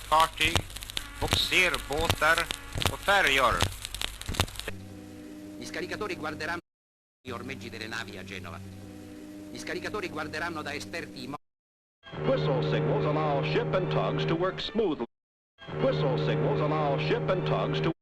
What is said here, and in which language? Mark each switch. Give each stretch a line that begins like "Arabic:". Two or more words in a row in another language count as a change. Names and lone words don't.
Swedish: Fartyg, bogserbåtar och färjor.
Italian: scaricatori guarderanno gli ormeggi delle navi a Genova. Gli scaricatori guarderanno da esperti i
English: Whistle signals allow ship and tugs to work smoothly. Whistle signals allow ship and tugs to...